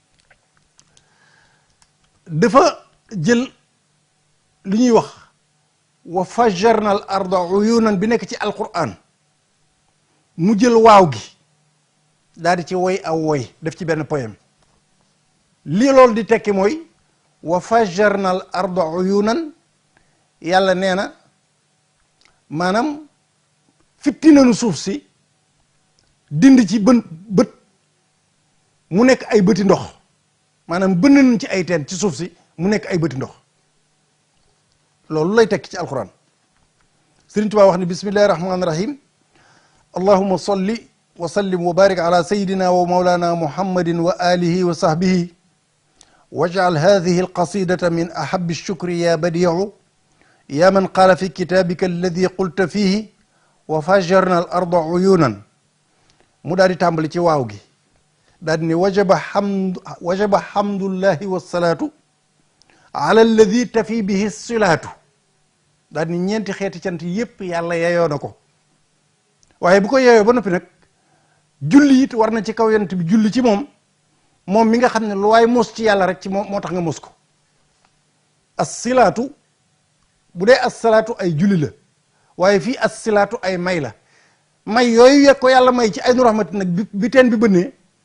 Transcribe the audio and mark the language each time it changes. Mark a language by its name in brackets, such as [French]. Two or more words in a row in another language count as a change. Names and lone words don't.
[Wolof] dafa jël li ñuy wax [Arabic] وفجرنا الأرض عيونا [Wolof] bi nekk ci alquran mu jël waaw gi daal di ci woy aw woy def ci benn poème lii loolu di tekki mooy [Arabic] وفجرنا الأرض عيونا [Wolof] yàlla nee na maanaam fitti nañu suuf si dindi ci bët mu nekk ay bëti ndox maanaam bënn nañ ci ay teen ci suuf si mu nekk ay bëti ndox loolu lay tekki ci alquran Sëriñ Tuubaa wax ni [Arabic] بسم الله الرحمن الرحيم اللهم صل وسلم وبارك على سيدنا ومولانا محمد وآله وصحبه واجعل هذه القصيدة من أحب شكري يا بديع يا من قال في كتابك الذي قلت فيه وفجرنا الأرض عيونا [Wolof] mu daal di tàmbali ci waaw gi daal di ne [Arabic] وجب حمد الله والصلاة على الذي تفي به صلاة [Wolof] daal di ne ñeenti xeeti cant yépp yàlla yeyoo na ko waaye bu ko yeyoo ba noppi nag julli it war na ci kaw yonent bi julli ci moom mi nga xam ne lu waay mos ci yàlla rek ci moom moo tax nga mos ko as-silaatu bu dee as-salaatu ay julli la waaye fii as-silaatu ay may la may yooyu yeg ko yàlla may ci [Arabic] عين رحمة [Wolof] nag bi teen bi bënnee